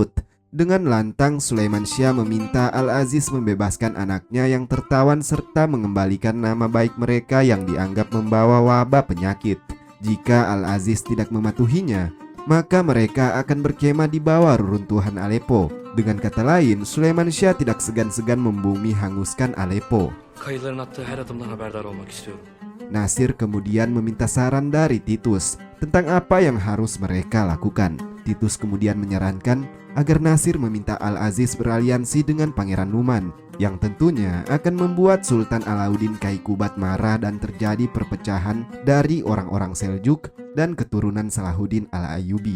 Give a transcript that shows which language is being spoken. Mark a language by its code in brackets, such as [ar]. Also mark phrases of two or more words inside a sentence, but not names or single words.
[id] Dengan lantang Sulaiman Syah meminta Al-Aziz membebaskan anaknya yang tertawan serta mengembalikan nama baik mereka yang dianggap membawa wabah penyakit. Jika Al-Aziz tidak mematuhinya, maka mereka akan berkemah di bawah reruntuhan Aleppo. Dengan kata lain, Sulaiman Syah tidak segan-segan membumi hanguskan Aleppo. [tr] Kayıların attığı her adımdan haberdar olmak istiyorum. [id] Nasir kemudian meminta saran dari Titus tentang apa yang harus mereka lakukan. Titus kemudian menyarankan agar Nasir meminta Al-Aziz beraliansi dengan Pangeran Numan, yang tentunya akan membuat Sultan Alauddin Kaikubat marah dan terjadi perpecahan dari orang-orang Seljuk dan keturunan Salahuddin Al-Ayyubi.